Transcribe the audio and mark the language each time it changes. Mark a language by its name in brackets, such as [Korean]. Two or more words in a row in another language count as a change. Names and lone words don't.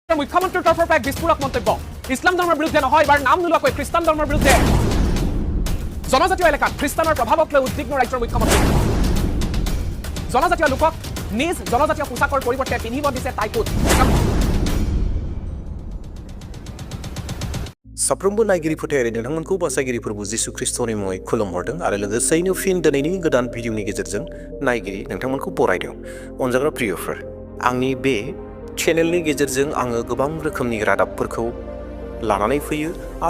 [Assamese] মুখ্যমন্ত্ৰীৰ তৰফৰ পৰা এক বিস্ফোৰক মন্তব্য ইছলাম ধৰ্মৰ বিৰুদ্ধে নহয় এবাৰ নাম নোলোৱাকৈ খ্ৰীষ্টান ধৰ্মৰ বিৰুদ্ধে জনজাতীয় এলেকাত খ্ৰীষ্টানৰ প্ৰভাৱক লৈ উদ্বিগ্ন ৰাজ্যৰ মুখ্যমন্ত্ৰী জনজাতীয় লোকক নিজ জনজাতীয় পোছাকৰ পৰিৱৰ্তে পিন্ধিব দিছে টাইকুট [Bodo] साफ्रोमबो नायगिरिफोर नोंथांमोनखौ बासायगिरिफोरबो जिसु ख्रिस्टनि मुङै खुलुमहरदों आरो लोगोसेयैनो फिन दिनैनि गोदान भिडिअनि गेजेरजों नायगिरि नोंथांमोनखौ बरायदों अनजाग्रा प्रियफोर आंनि बे चेनेलनि गेजेरजों आङो गोबां रोखोमनि रादाबफोरखौ लानानै फैयो आरो